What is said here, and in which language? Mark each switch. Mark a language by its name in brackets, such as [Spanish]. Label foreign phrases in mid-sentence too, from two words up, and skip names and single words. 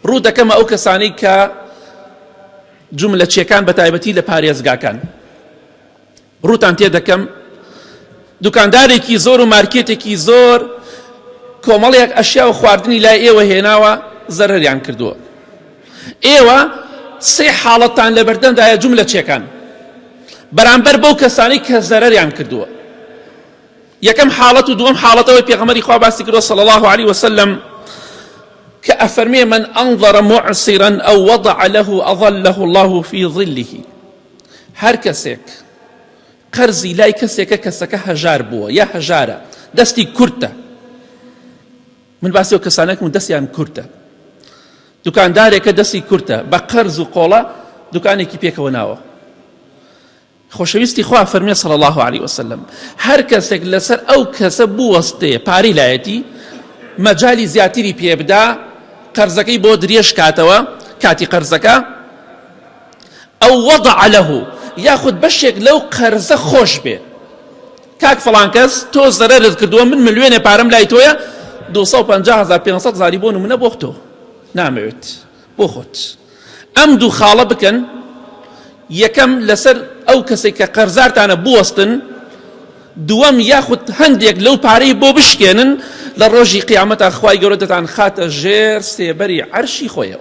[Central Kurdish] ڕوو دەکەمە ئەو کەسانەی کە جوملەچیەکان بە تایبەتی لە پارێزگاکان ڕووتان تێ دەکەم دوکاندارێکی زۆر و مارکێتێکی زۆر کۆمەڵێک ئەشیا و خواردنی لای ئێوە هێناوە زەرەریان کردووە. ئێوە سێ حاڵەتان لە بەردەمدایە جوملەچیەکان بەرامبەر بەو کەسانی کە زەرەریان کردووە. یەکەم حاڵەت و دووەم حاڵەتەوەی پێغەمبەری خوا باسی کردووە [Arabic] صلی الله عليه وسلم [Central Kurdish] کە ئەفەرمێ [Arabic] من أنظر معسرا أو وضع له أظله الله في ظله. [Central Kurdish] هەر کەسێک قەرزی لای کەسێکە کەسەکە هەژار بووە یا هەژارە دەستی کورتە، من باسی ئەو کەسانێکم دەستیان کورتە، دوکاندارێکە دەستی کورتە بە قەرز و قۆڵە دوکانێکی پێکەوە ناوە. خۆشەویستی خوا فەرمێ [Arabic] صلی الله عليه وسلم [Central Kurdish] هەر کەسێک لەسەر ئەو کەسە بوەستێ پارەی لایەتی مەجالی زیاتری پێبدا قەرزەکەی بۆ درێژ کاتەوە کاتی قەرزەکە ئەو [Arabic] وضع له [Central Kurdish] یاخود بەشێک لەو قەرزە خۆش بێ، کاک فڵان کەس تۆ زەرەرت کردووە من ملیۆنێ پارەم لای تۆیە 250,000 500,000 بۆ نمونە بۆ تۆ نامەوێت بۆ خۆت. ئەم دوو خاڵە بکەن، یەکەم لەسەر ئەو کەسێک کە قەرزارتانە بوەستن، دووەم یاخود هەندێک لەو پارەی بۆ بشکێنن لە ڕۆژی قیامەتە خوای گەورە دەتان خاتە ژێر سێبەری عەرشی خۆیەوە.